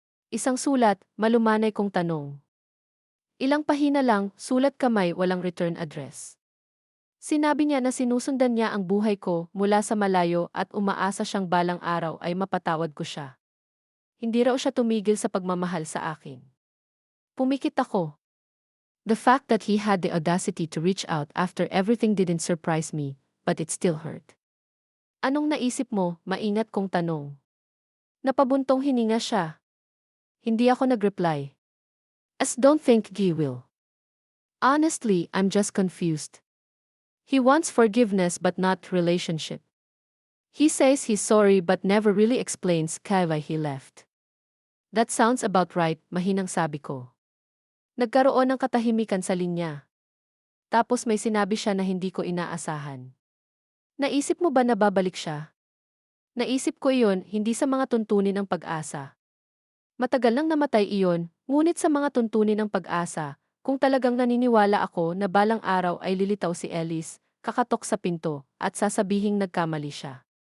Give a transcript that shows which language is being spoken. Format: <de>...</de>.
<tl>Isang sulat, malumanay kong tanong. Ilang pahina lang, sulat kamay, walang return address. Sinabi niya na sinusundan niya ang buhay ko mula sa malayo at umaasa siyang balang araw ay mapatawad ko siya. Hindi raw siya tumigil sa pagmamahal sa akin. Pumikit ako.</tl> <en>The fact that he had the audacity to reach out after everything didn't surprise me, but it still hurt.</en> <tl>"Anong naisip mo?" Maingat kong tanong. Napabuntong hininga siya. Hindi ako nag-reply.</tl> <en>"As don't think he will. Honestly, I'm just confused. He wants forgiveness but not relationship. He says he's sorry but never really explains why he left." "That sounds about right,"</en> <tl>mahinang sabi ko. Nagkaroon ng katahimikan sa linya. Tapos may sinabi siya na hindi ko inaasahan. "Naisip mo ba na babalik siya?" Naisip ko iyon, hindi sa mga tuntunin ng pag-asa. Matagal nang namatay iyon, ngunit sa mga tuntunin ng pag-asa, kung talagang naniniwala ako na balang araw ay lilitaw si Ellis, kakatok sa pinto, at sasabihing nagkamali siya.</tl>